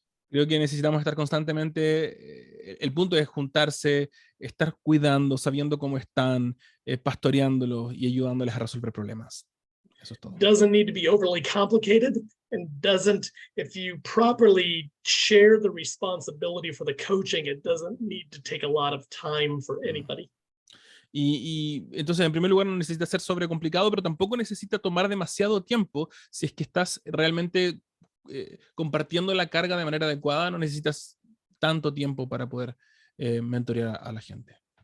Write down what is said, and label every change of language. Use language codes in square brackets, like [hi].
[es] Creo que necesitamos estar constantemente, el punto es juntarse, estar cuidando, sabiendo cómo están, pastoreándolos y ayudándoles a resolver problemas. Eso es todo. [en] Doesn't need to be overly complicated, and if you properly share the responsibility for the coaching, it doesn't need to take a lot of time for anybody. [es] Y entonces, en primer lugar, no necesita ser sobrecomplicado, pero tampoco necesita tomar demasiado tiempo si es que estás realmente compartiendo la carga de manera adecuada. No necesitas tanto tiempo para poder mentorear a la gente.